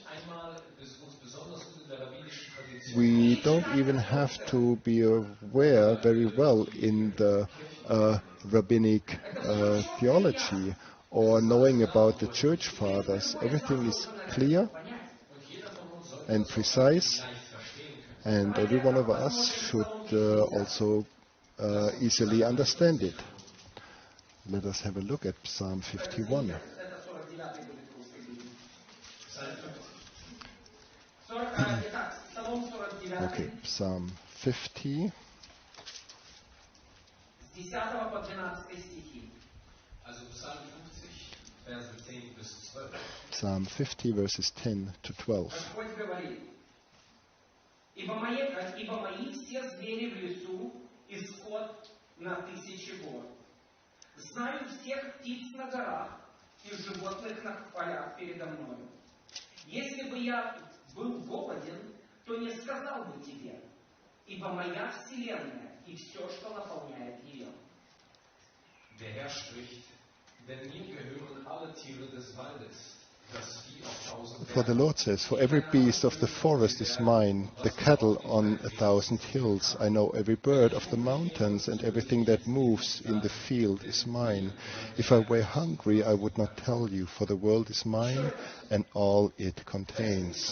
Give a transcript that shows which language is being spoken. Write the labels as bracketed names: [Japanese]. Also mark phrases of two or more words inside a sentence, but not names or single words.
[English] We don't even have to be aware very well in the rabbinic theology or knowing about the church fathers. Everything is clear and precise, And every one of us should also easily understand it. Let us have a look at Psalm 51. [Russian] Это 49 будет в русской Библии. Итак, Псалом 49. [English] Okay, Psalm 50. [Russian] С 10 по 12 стихи. [German] Also Psalm 50, Verse 10 bis 12. [English] Psalm 50, verses 10 to 12. [Russian] Господь говорит: ибо мои все звери в лесу, и скот на тысячи гор. Знаю всех птиц на горах и животных на полях передо мною. Если бы я был голоден, то не сказал бы тебе, ибо моя вселенная и все, что наполняет ее. [German] Der Herr spricht, denn mir gehören alle Tiere des Waldes, das Vieh auf 1000 [English] For the Lord says, for every beast of the forest is mine, the cattle on 1,000 hills. I know every bird of the mountains, and everything that moves in the field is mine. If I were hungry, I would not tell you, for the world is mine, and all it contains.